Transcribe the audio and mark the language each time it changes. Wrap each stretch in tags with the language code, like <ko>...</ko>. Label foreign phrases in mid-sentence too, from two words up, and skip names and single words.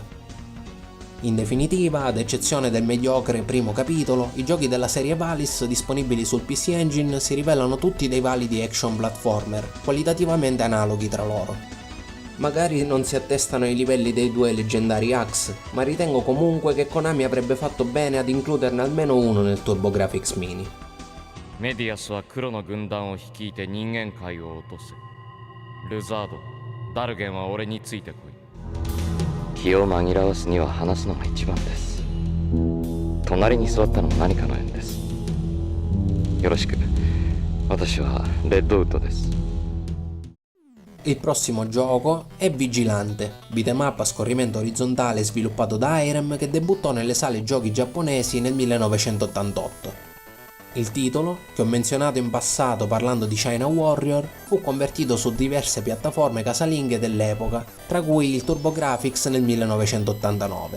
<it>In definitiva, ad eccezione del mediocre primo capitolo, i giochi della serie Valis disponibili sul PC Engine si rivelano tutti dei validi</it> <en>action platformer,</en> <it>qualitativamente analoghi tra loro. Magari non si attestano ai livelli dei due leggendari Axe, ma ritengo comunque che Konami avrebbe fatto bene ad includerne almeno uno nel TurboGrafx Mini.</it> <ja>メディアスは黒の軍団を率いて人間界を落とす。ルザード、ダルゲンは俺についてこい。気を紛らわすには話すのが一番です。隣に座ったのも何かの縁です。よろしく。私はレッドウッドです。</ja> <it>Il prossimo gioco è Vigilante,</it> <en>beat'em up</en> <it>a scorrimento orizzontale sviluppato da Irem che debuttò nelle sale giochi giapponesi nel 1988. Il titolo, che ho menzionato in passato parlando di China Warrior, fu convertito su diverse piattaforme casalinghe dell'epoca, tra cui il TurboGrafx nel 1989.</it>